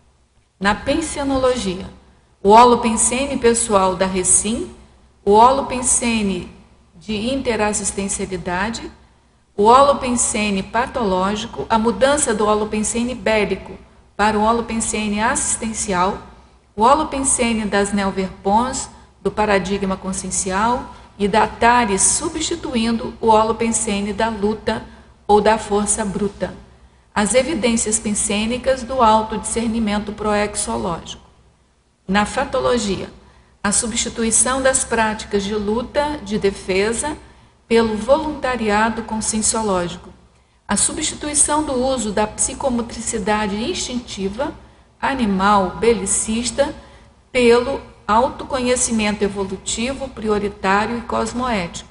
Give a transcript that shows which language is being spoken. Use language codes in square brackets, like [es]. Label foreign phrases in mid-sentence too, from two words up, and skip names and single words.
[pt] Na pensenologia, o holopensene pessoal da Recim, o holopensene de interassistencialidade, o holopensene patológico, a mudança do holopensene bélico para o holopensene assistencial, o holopensene das neoverpons, do paradigma consciencial e da Atari substituindo o holopensene da luta ou da força bruta. As evidências pensênicas do autodiscernimento proexológico. Na fatologia, a substituição das práticas de luta, de defesa, pelo voluntariado conscienciológico. A substituição do uso da psicomotricidade instintiva, animal, belicista, pelo autoconhecimento evolutivo, prioritário e cosmoético.